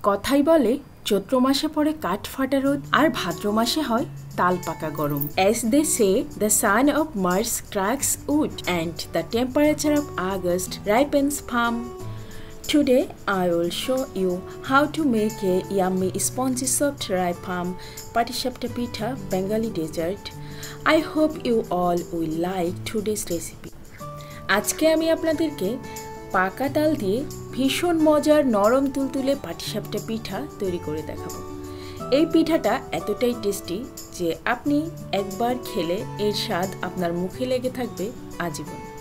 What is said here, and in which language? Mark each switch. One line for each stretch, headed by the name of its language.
Bangla: কথাই বলে চৈত্র মাসে পড়ে কাঠ ফাটা রোদ আর ভাদ্র মাসে হয় তাল পাকা গরম।
English: As they say, the sun of March cracks wood and the temperature of August ripens palm. Today I will show you how to make a yummy spongy soft ripe palm Patishapta Pitha Bengali dessert. I hope you all will like today's recipe.
Bangla: আজকে আমি আপনাদেরকে পাকা তাল দিয়ে ভীষণ মজার নরম তুলতুলে পাটিসাপটা পিঠা তৈরি করে দেখাবো। এই পিঠাটা এতটাই টেস্টি যে আপনি একবার খেলে এর স্বাদ আপনার মুখে লেগে থাকবে আজীবন।